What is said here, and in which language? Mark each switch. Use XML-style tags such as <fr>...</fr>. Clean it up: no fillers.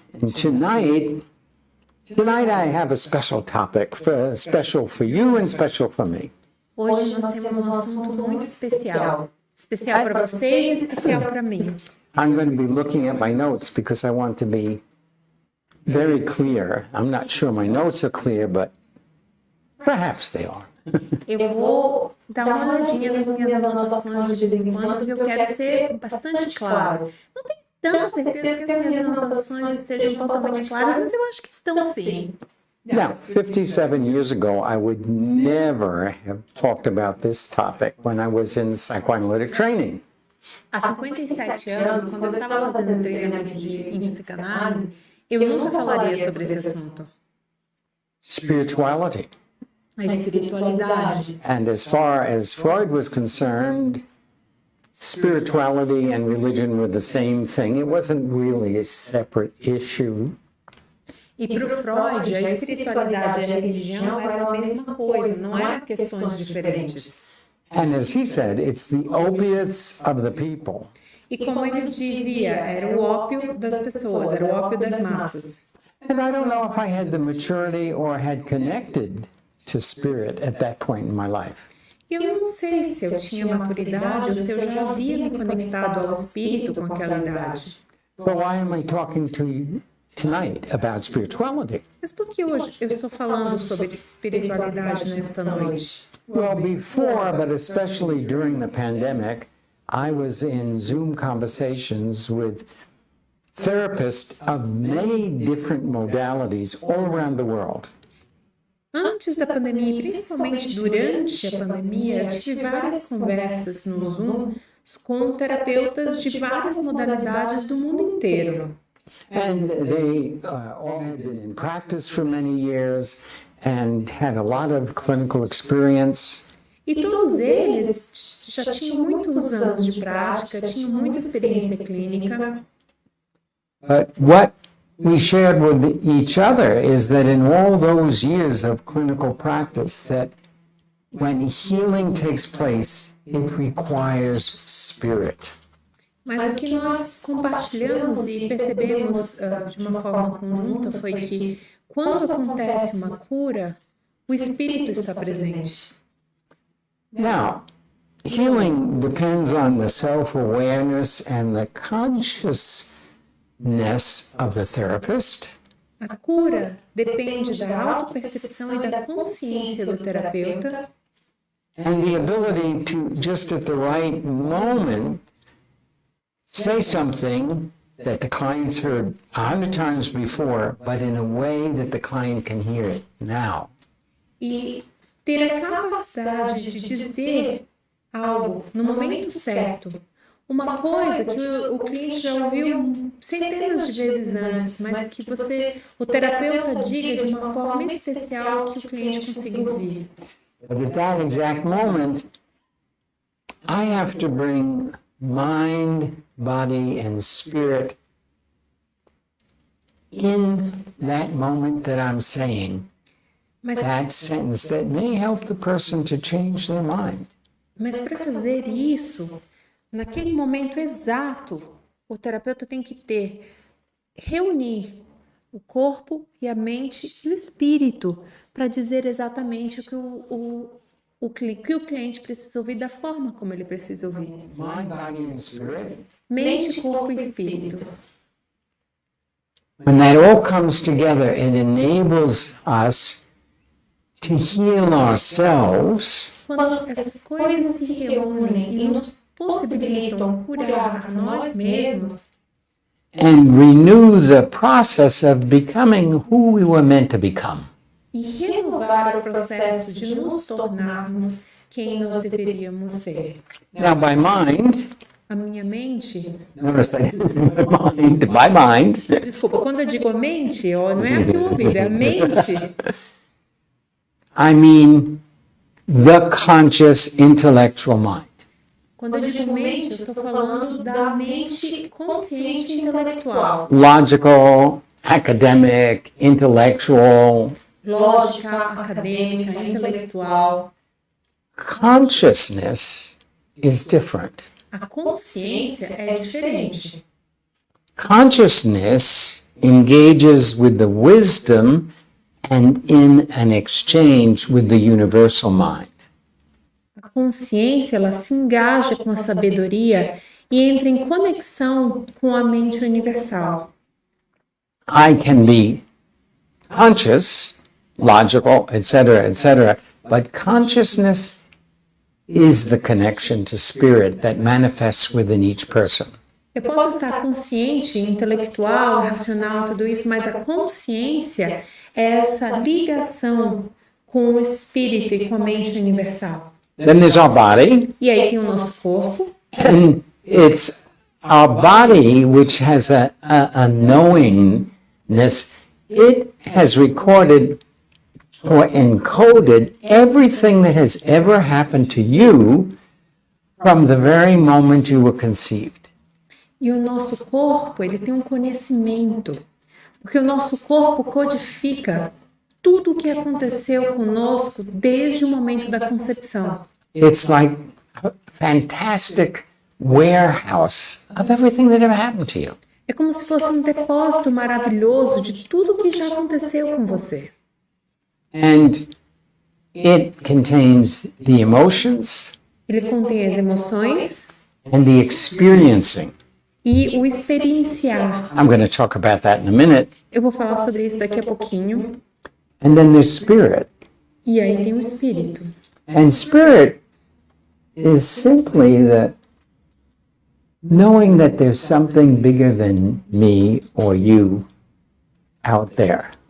<en>And tonight I have a special topic, special for you and special for me.</en> <pt>Hoje nós temos um assunto muito especial. Especial para vocês e especial para mim.</pt> <en>I'm going to be looking at my notes because I want to be very clear. I'm not sure my notes are clear, but perhaps they are.</en> <pt>Eu vou dar uma olhadinha nas minhas anotações de vez em quando, porque eu quero ser bastante claro. Não tenho tanta certeza que as minhas anotações estejam totalmente claras, mas eu acho que estão sim.</pt> <en>Now, 57 years ago, I would never have talked about this topic when I was in psychoanalytic training.</en> <pt>Há 57 anos, quando eu estava fazendo treinamento em psicanálise, eu nunca falaria sobre esse assunto.</pt> <en>Spirituality.</en> <pt>A espiritualidade.</pt> <en>And as far as Freud was concerned, spirituality and religion were the same thing. It wasn't really a separate issue.</en> <pt>E para o Freud, a espiritualidade e a religião eram a mesma coisa, não eram questões diferentes.</pt> <en>And as he said, it's the opiates of the people.</en> <pt>E como ele dizia, era o ópio das pessoas, era o ópio das massas.</pt> <en>And I don't know if I had the maturity or had connected to spirit at that point in my life.</en> <pt>E eu não sei se eu tinha maturidade ou se eu já havia me conectado ao espírito com aquela idade.</pt> <en>But why am I talking to you tonight about spirituality?</en> <pt>Mas por que hoje eu estou falando sobre espiritualidade nesta noite?</pt> <en>Well, before, but especially during the pandemic, I was in Zoom conversations with therapists of many different modalities all around the world.</en> <pt>Antes da pandemia e principalmente durante a pandemia, eu tive várias conversas no Zoom com terapeutas de várias modalidades do mundo inteiro.</pt> <en>And they all had been in practice for many years and had a lot of clinical experience.</en> <pt>E todos eles já tinham muitos anos de prática, tinham muita experiência clínica.</pt> <en>But what we shared with each other is that in all those years of clinical practice, that when healing takes place, it requires spirit.</en> <pt>Mas o que nós compartilhamos e percebemos de uma forma conjunta foi que quando acontece uma cura, o espírito está presente.</pt> <en>Now, healing depends on the self-awareness and the consciousness of the therapist.</en> <pt>A cura depende da autopercepção e da consciência do terapeuta.</pt> <en>And the ability to, just at the right moment, say something that the client's heard 100 times before, but in a way that the client can hear it now.</en> <pt>E ter a capacidade de dizer algo no momento certo. Uma coisa que o cliente já ouviu centenas de vezes antes, mas que o terapeuta diga de uma forma especial que o cliente consiga ouvir.</pt> <en>But at that exact moment, I have to bring mind, body, and spirit in that moment that I'm saying that sentence that may help the person to change their mind.</en> <pt>Mas para fazer isso, naquele momento exato, o terapeuta tem que reunir o corpo e a mente e o espírito para dizer exatamente o que o cliente precisa ouvir da forma como ele precisa ouvir.</pt> <en>Mind, body, and spirit.</en> <pt>Mente, corpo e espírito.</pt> <en>When that all comes together, it enables us to heal ourselves.</en> <pt>Quando essas coisas se reúnem e nos possibilitam curar a nós mesmos</pt> <en>And renew the process of becoming who we were meant to become.</en> <pt>e renovar o processo de nos tornarmos quem nós deveríamos ser.</pt> <en>Now, by mind,</en> <pt>A minha mente,</pt> <en>notice I mind, by mind,</en> <pt>desculpa, quando eu digo mente, não é aqui o ouvido, é a mente.</pt> <en>I mean the conscious intellectual mind.</en> <pt>Quando eu digo mente, eu estou falando da mente consciente intelectual.</pt> <en>Logical, academic, intellectual.</en> <pt>Lógica, acadêmica, intelectual.</pt> <en>Consciousness is different.</en> <pt>A consciência é diferente.</pt> <en>Consciousness engages with the wisdom and in an exchange with the universal mind.</en> <pt>A consciência, ela se engaja com a sabedoria e entra em conexão com a mente universal.</pt> <en>I can be conscious, logical, etc., but consciousness is the connection to spirit that manifests within each person.</en> <pt>Eu posso estar consciente, intelectual, racional, tudo isso, mas a consciência é essa ligação com o espírito e com a mente universal.</pt> <en>Then there's our body,</en> <pt>E aí tem o nosso corpo,</pt> <en>and it's our body which has a knowingness. It has recorded or encoded everything that has ever happened to you from the very moment you were conceived.</en> <pt>e o nosso corpo, ele tem um conhecimento, porque o nosso corpo codifica tudo o que aconteceu conosco desde o momento da concepção.</pt> <en>It's like a fantastic warehouse of everything that ever happened to you.</en> <pt>É como se fosse um depósito maravilhoso de tudo o que já aconteceu com você.</pt> <en>And it contains the emotions</en> <pt>Ele contém as emoções</pt> <en>and the experiencing.</en> <pt>e o experienciar.</pt> <en>I'm going to talk about that in a minute.</en> <pt>Eu vou falar sobre isso daqui a pouquinho.</pt> <en>And then there's spirit.</en> <pt>E aí tem o espírito.</pt> <en>And spirit is simply that knowing that there's something bigger than me or you out there.</en>